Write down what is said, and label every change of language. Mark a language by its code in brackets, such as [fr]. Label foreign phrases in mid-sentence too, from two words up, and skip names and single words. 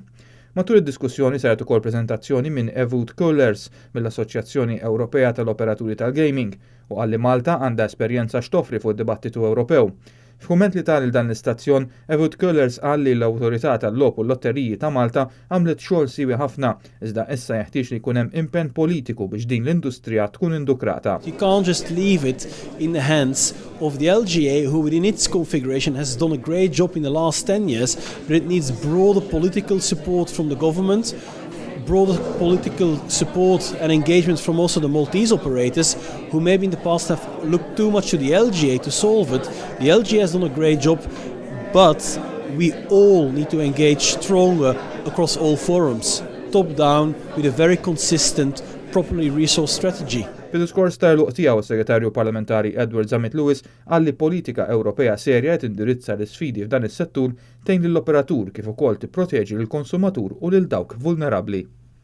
[mt] Matul id-diskussjoni saret ukoll preżentazzjoni minn Ewout Koolers mill-Assoċjazzjoni Ewropea tal-Operaturi tal-Gaming u għalli Malta għandha esperjenza x'toffri fuq id-dibattitu Ewropew. F'kumment li tal dan l-istazzjon, Ewout Koolers qal li l-Awtorità tal-Logħob u l-Lotteriji ta' Malta għamlet xogħol siewi ħafna, iżda issa jeħtieġ li jkun hemm impenn politiku biex din l-industrija tkun indukrata. [en] You can't just leave it in the hands of the LGA, who within its configuration has done a great job in the last 10 years, but it needs broader political support from the government, broader political support and engagement from also the Maltese operators, who maybe in the past have looked too much to the LGA to solve it. The LGA has done a great job, but we all need to engage stronger across all forums, top down, with a very consistent, properly resourced strategy. [mt] Fil-diskors tal-luq tiegħu is-Segretarju Parlamentari Edward Zammit Lewis qal li politika Ewropea serja qed indirizza l-isfidi f'dan is-settur tgħin lill-operatur kif ukoll tipproteġi lill-konsumatur u lil dawk vulnerabbli.